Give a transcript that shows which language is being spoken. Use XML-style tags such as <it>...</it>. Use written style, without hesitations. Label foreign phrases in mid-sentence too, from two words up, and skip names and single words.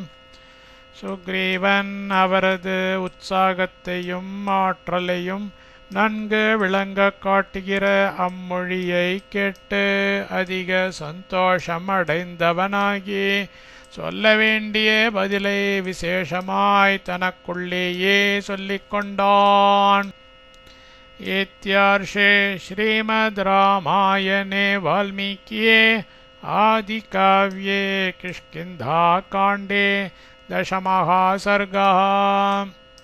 <ta>சுக்ரீவன் அவரது உற்சாகத்தையும் ஆற்றலையும் நன்கு விளங்கக் காட்டுகிற அம்மொழியை கேட்டு அதிக சந்தோஷம் அடைந்தவனாகி சொல்ல வேண்டிய பதிலை விசேஷமாய் தனக்குள்ளேயே சொல்லிக் கொண்டான்.</ta> <sa>इत्यार्षे श्रीमद् रामायणे वाल्मीकिये आदिकाव्ये किष्किन्धाकाण्डे 10मः सर्गः।</sa>